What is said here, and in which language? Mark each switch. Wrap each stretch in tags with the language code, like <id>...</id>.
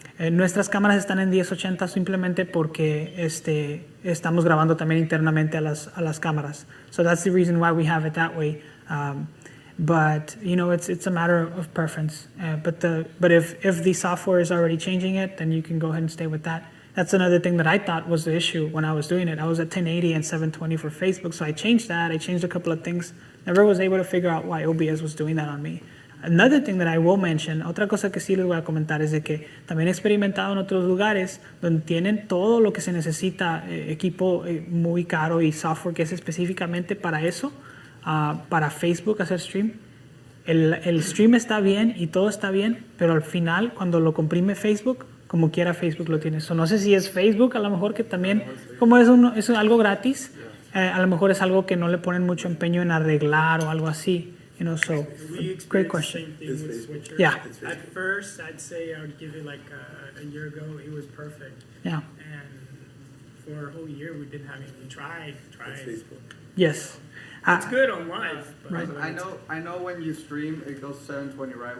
<es>Nuestras cámaras están en 1080 simplemente porque estamos grabando también internamente a las cámaras.</es> <en>So that's the reason why we have it that way. But you know, it's a matter of preference. But if the software is already changing it, then you can go ahead and stay with that. That's another thing that I thought was the issue when I was doing it. I was at 1080 and 720 for Facebook, so I changed that. I changed a couple of things. Never was able to figure out why OBS was doing that on me. Another thing that I will mention,</en> <es>otra cosa que sí les voy a comentar, es de que también he experimentado en otros lugares donde tienen todo lo que se necesita, equipo muy caro y software que es específicamente para eso, para Facebook hacer stream. El stream está bien y todo está bien, pero al final cuando lo comprime Facebook, como quiera Facebook lo tiene. So, no sé si es Facebook, a lo mejor que también, como es algo gratis, a lo mejor es algo que no le ponen mucho empeño en arreglar o algo así.</es> <en>You know, so great question. Yeah. At first, I'd say I would give it like a year ago. It was perfect. Yeah. And for a whole year, we didn't have it. We tried. Yes. It's good on live. But Right. I know when you stream, it goes 720, right?</en>